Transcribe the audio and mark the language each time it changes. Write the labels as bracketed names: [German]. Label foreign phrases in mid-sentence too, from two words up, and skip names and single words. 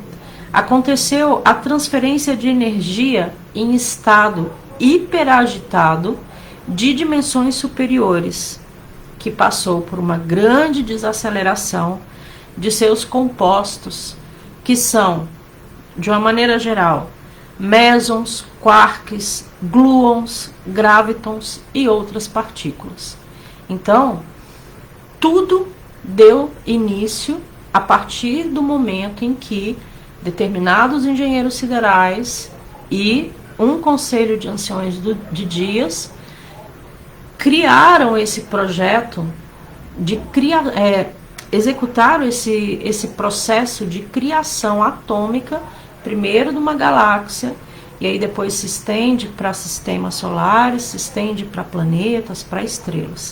[Portuguese] aconteceu a transferência de energia em estado hiperagitado de dimensões superiores, que passou por uma grande desaceleração de seus compostos, que são, de uma maneira geral, mesons, quarks, gluons, gravitons e outras partículas. Então, tudo deu início a partir do momento em que determinados engenheiros siderais e um conselho de anciões de dias criaram esse projeto de executaram esse processo de criação atômica, primeiro de uma galáxia, e aí depois se estende para sistemas solares, se estende para planetas, para estrelas.